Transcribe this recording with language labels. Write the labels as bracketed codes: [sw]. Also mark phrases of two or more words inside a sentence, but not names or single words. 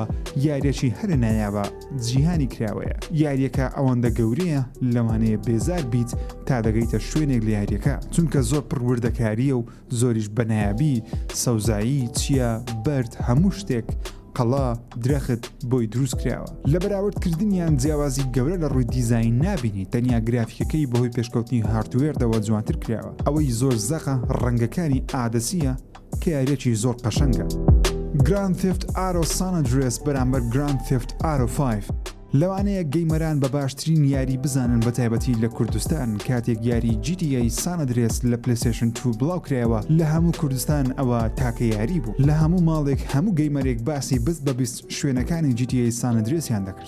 [ckb] یاریەکی هەرە نایابە جیهانی کراوەیە. یاریەکە ئەوەندە گەورەیە لەوانەیە بێزار بیت تا دەگەیتە شوێنێک لە یاریەکە، چونکە زۆر پڕوردەکاریە و زۆریش بەنایابی، سەوزایی، چیە، بەرد، هەموو شتێک قەڵا درەخت بۆی دروست کراوە. لە بەراوردکردنیان جیاوازی گەورە لە ڕووی دیزاین نابینی، تەنیا گرافیکەکەی بەهۆی پێشکەوتنی هاردوێردەوە جوانتر کراوە. ئەوەی زۆر زەقە ڕەنگەکانی ئادەسیە کە یاریەکی زۆر قەشەنگە. Grand Theft Auto San Andreas بەرامبەر Grand Theft Auto 5. لەوانەیە گەیمەران بە باشترین یاری بزانن، بە تایبەتی لە کوردستان کاتێک یاری GTA San Andreas لە PlayStation 2 بڵاوکرایەوە. لە هەموو کوردستان ئەوە تاکە یاری بوو. لە هەموو ماڵێک هەموو گەیمەرێک باسی بست بە بیست شوێنەکانی GTA San Andreasiان دەکرد.